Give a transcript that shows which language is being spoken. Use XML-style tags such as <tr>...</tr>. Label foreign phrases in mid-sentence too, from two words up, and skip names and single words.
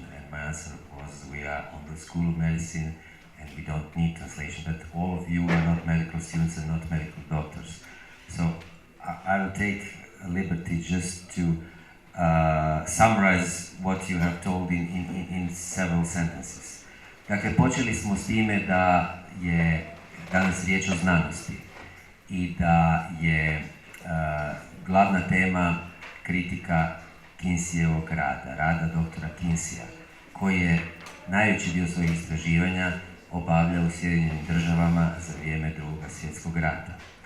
<en>And my answer was, we are on the School of Medicine and we don't need translation, but all of you are not medical students and not medical doctors. So I will take a liberty just to summarize what you have told in several sentences.</en> <hr>Dakle, počeli smo s time da je danas riječ o znanosti i da je glavna tema kritika Kinseyevog rada doktora Kinseya, koji je najveći dio svojih istraživanja obavljao u Sjedinjenim Državama za vrijeme Drugog svjetskog rata.</hr>